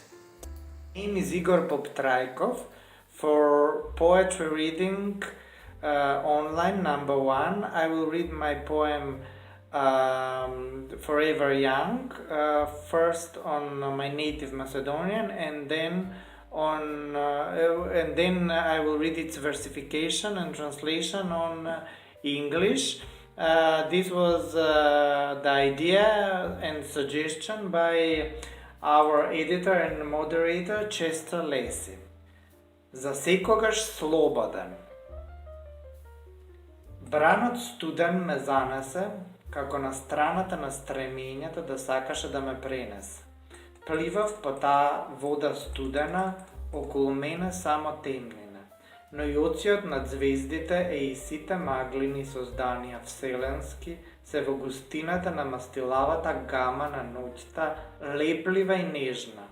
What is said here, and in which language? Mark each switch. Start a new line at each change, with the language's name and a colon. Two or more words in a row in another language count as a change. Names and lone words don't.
English: My name is Igor Pop Trajkov. For poetry reading online number 1, I will read my poem Forever Young, first on my native Macedonian, and then I will read its versification and translation on English. This was the idea and suggestion by our editor and moderator Chester Lacey.
Macedonian: засекогаш слободен. Бранот студен ме занесе, како на страната на стремењето да сакаше да ме пренесе. Пливав по таа вода студена, околу мене само темнина, но и оциот над звездите и сите маглини созданија вселенски се во густината на мастилавата гама на ноќта, леплива и нежна.